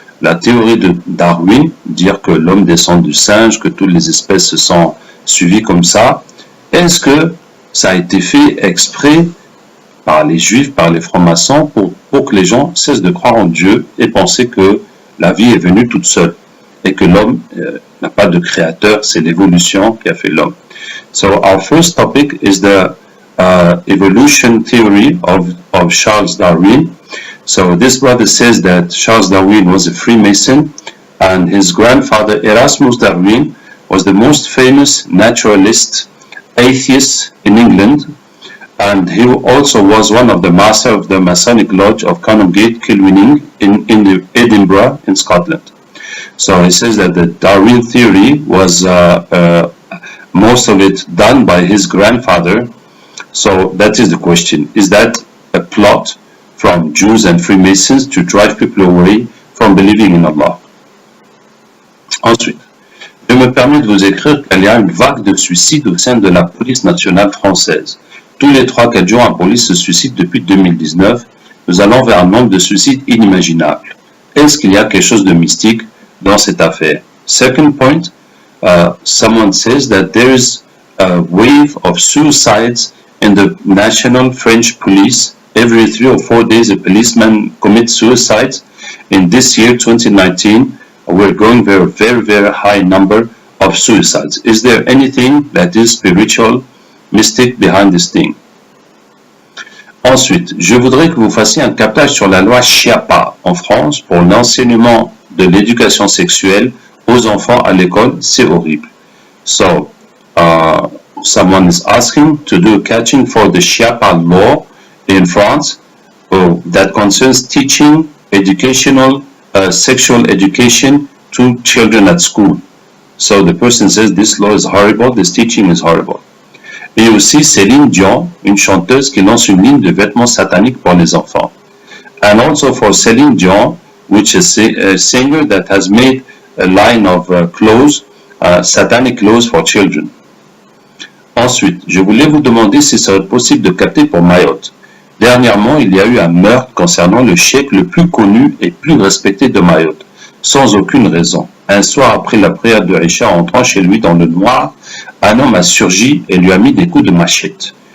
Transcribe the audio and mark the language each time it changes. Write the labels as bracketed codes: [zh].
[fr] La théorie de Darwin, dire que l'homme descend du singe, que toutes les espèces se sont suivies comme ça, est-ce que ça a été fait exprès par les juifs, par les francs-maçons, pour que les gens cessent de croire en Dieu et penser que la vie est venue toute seule et que l'homme n'a pas de créateur, c'est l'évolution qui a fait l'homme. [en] So our first topic is the evolution theory of Charles Darwin. So this brother says that Charles Darwin was a Freemason and his grandfather Erasmus Darwin was the most famous naturalist atheist in England, and he also was one of the masters of the Masonic Lodge of Canongate Kilwinning in Edinburgh in Scotland. So he says that the Darwin theory was most of it done by his grandfather. So that is the question. Is that a plot from Jews and Freemasons to drive people away from believing in Allah? [fr] Ensuite, je me permets de vous écrire qu'il y a une vague de suicides au sein de la police nationale française. Tous les 3-4 jours, un police se suicide depuis 2019. Nous allons vers un nombre de suicides inimaginable. Est-ce qu'il y a quelque chose de mystique dans cette affaire? [en] Second point, someone says that there is a wave of suicides in the national French police. Every 3 or 4 days, a policeman commits suicide. In this year, 2019, we're going very, very, very high number of suicides. Is there anything that is spiritual, mystic behind this thing? [fr] Ensuite, je voudrais que vous fassiez un captage sur la loi Chiappa en France pour l'enseignement de l'éducation sexuelle aux enfants à l'école. C'est horrible. [en] So, someone is asking to do a catching for the Chiappa law in France that concerns teaching educational sexual education to children at school. So the person says this law is horrible, this teaching is horrible. [fr] Et aussi Céline Dion, une chanteuse qui lance une ligne de vêtements sataniques pour les enfants. [en] And also for Céline Dion, which is a singer that has made a line of clothes, satanic clothes for children. [fr] Ensuite, je voulais vous demander si ça serait possible de capter pour Mayotte. Dernièrement, il y a eu un meurtre concernant le cheikh le plus connu et plus respecté de Mayotte, sans aucune raison. Un soir après la prière de Isha, entrant chez lui dans le noir, un homme a surgi et lui a mis des coups de machette.